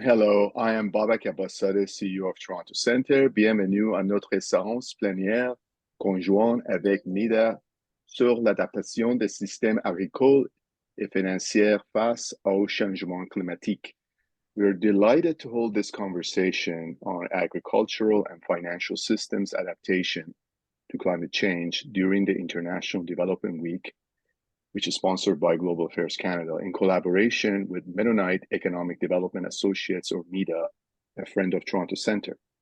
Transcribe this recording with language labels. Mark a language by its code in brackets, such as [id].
[en] Hello, I am Babak Abbassadeh, CEO of Toronto Centre. [fr] Bienvenue à notre séance plénière conjointe avec MEDA sur l'adaptation des systèmes agricoles et financiers face au changement climatique. [en] We are delighted to hold this conversation on agricultural and financial systems adaptation to climate change during the International Development Week, which is sponsored by Global Affairs Canada in collaboration with Mennonite Economic Development Associates, or MEDA, a friend of Toronto Centre.